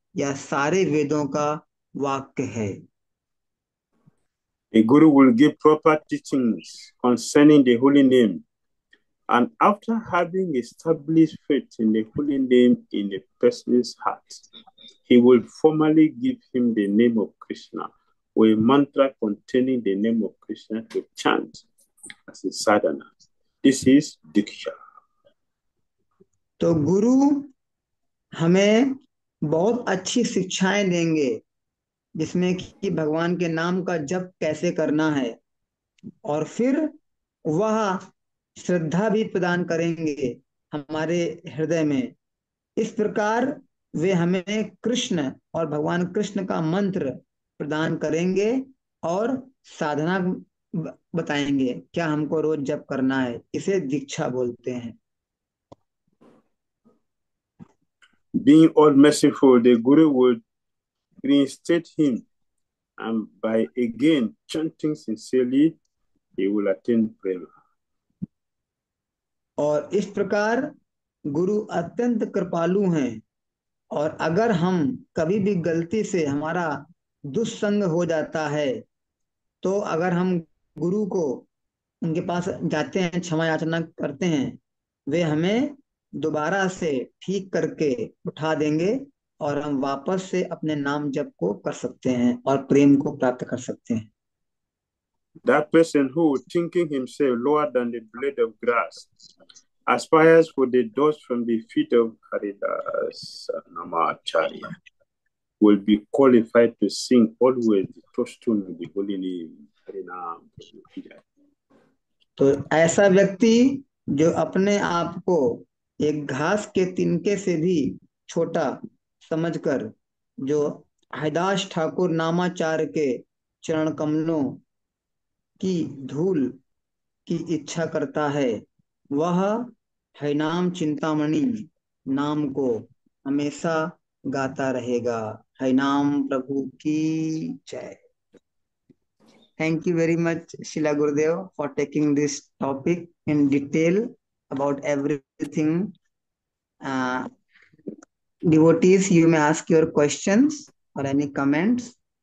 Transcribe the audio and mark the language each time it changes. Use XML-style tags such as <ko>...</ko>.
<hi>यह सारे वेदों का वाक्य है।</hi> <en>A Guru will give proper teachings concerning the holy name, and after having established faith in the holy name in a person's heart, he will formally give him the name of Krishna or a mantra containing the name of Krishna to chant as a sadhana. This is Diksha.</en> <hi>तो गुरु हमें बहुत अच्छी शिक्षाएं देंगे, जिसमें कि भगवान के नाम का जप कैसे करना है, और फिर वह श्रद्धा भी प्रदान करेंगे हमारे हृदय में। इस प्रकार वे हमें कृष्ण और भगवान कृष्ण का मंत्र प्रदान करेंगे, और साधना बताएंगे क्या हमको रोज जप करना है। इसे दीक्षा बोलते हैं।</hi> <en>Being all merciful, the Guru would reinstate him, and by again chanting sincerely, he will attain prema.</en> <hi>और इस प्रकार गुरु अत्यंत कृपालु हैं, और अगर हम कभी भी गलती से हमारा दुस्संग हो जाता है, तो अगर हम गुरु को उनके पास जाते हैं, क्षमा याचना करते हैं, वे हमें दोबारा से ठीक करके उठा देंगे, और हम वापस से अपने नाम जप को कर सकते हैं और प्रेम को प्राप्त कर सकते हैं।</hi> <en>That person who, thinking himself lower than the blade of grass, aspires for the dust from the feet of Haridas Namacharya, will be qualified to sing always the touchstone of the holy name, Harinam.</en> <hi>तो ऐसा व्यक्ति जो अपने आप को एक घास के तिनके से भी छोटा समझकर, जो हरिदास ठाकुर नामाचार्य के चरण कमलों की धूल की इच्छा करता है, वह हरिनाम चिंतामणि नाम को हमेशा गाता रहेगा। हरिनाम प्रभु की जय।</hi> <en>Thank you very much, Shila Gurudev, for taking this topic in detail about everything. Uh, Devotees, you may ask your questions or any comments.</en>